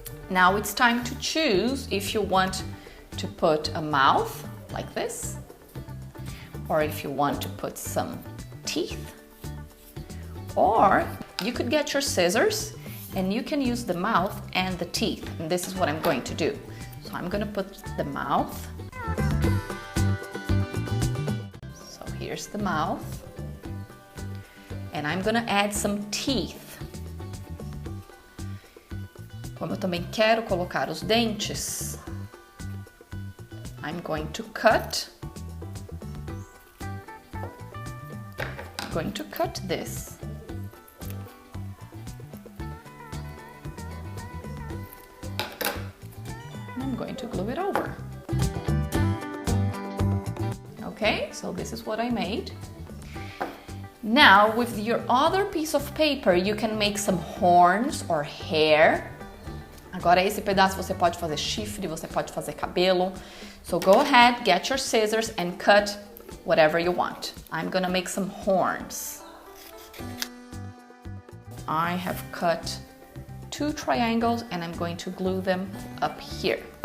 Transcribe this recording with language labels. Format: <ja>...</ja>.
<en>Now it's time to choose if you want to put a mouth like this, or if you want to put some teeth, or you could get your scissors and you can use the mouth and the teeth. And this is what I'm going to do. So I'm going to put the mouth. So here's the mouth. And I'm going to add some teeth.</en> <pt>Como eu também quero colocar os dentes,</pt> <en>I'm going to cut. I'm going to cut this. And I'm going to glue it over. Okay, so this is what I made. Now, with your other piece of paper, you can make some horns or hair.</en> <pt>Agora esse pedaço você pode fazer chifre, você pode fazer cabelo.</pt> <en>So go ahead, get your scissors and cut whatever you want. I'm gonna make some horns. I have cut 2 triangles and I'm going to glue them up here.</en>